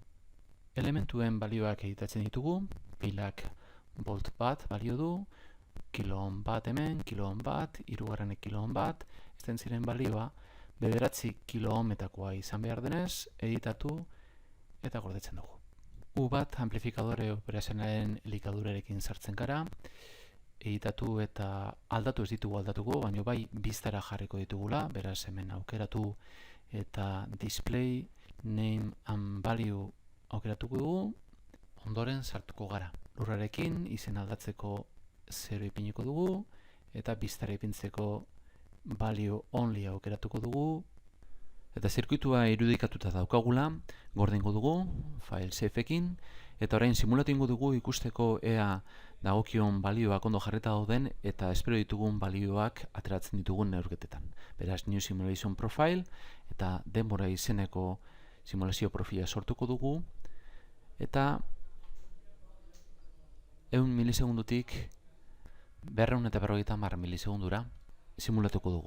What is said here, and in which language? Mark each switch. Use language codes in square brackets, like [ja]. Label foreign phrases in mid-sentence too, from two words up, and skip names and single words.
[eu] Elementuen balioak editatzen ditugu, pilak volt bat balio du, kiloohm bat hemen, kiloohm bat, hirugarrenek kiloohm bat, ezten ziren balioa, 9 kiloohmetakoa izan behar denez, editatu eta gordetzen dugu. U bat amplifikadore operazionalen elikadurarekin sartzen gara, editatu eta aldatu ez ditugu aldatuko, baina bai biztara jarriko ditugula, beraz hemen aukeratu eta [en] display, name and value [eu] aukeratuko dugu, ondoren sartuko gara. Lurrarekin izen aldatzeko 0 ipiniko dugu eta biztara ipintzeko [en] value only [eu] aukeratuko dugu. Eta zirkuitua irudikatuta daukagula, gordingo dugu, [en] file safeekin, [eu] eta orain simulatu ingo dugu ikusteko ea dagokion balioak ondo jarrita dauden eta espero ditugun balioak ateratzen ditugun neurketetan. Beraz, New Simulation Profile eta denbora izeneko simulazio profila sortuko dugu, eta 100 milisegundutik 250 milisekundura simulatuko dugu.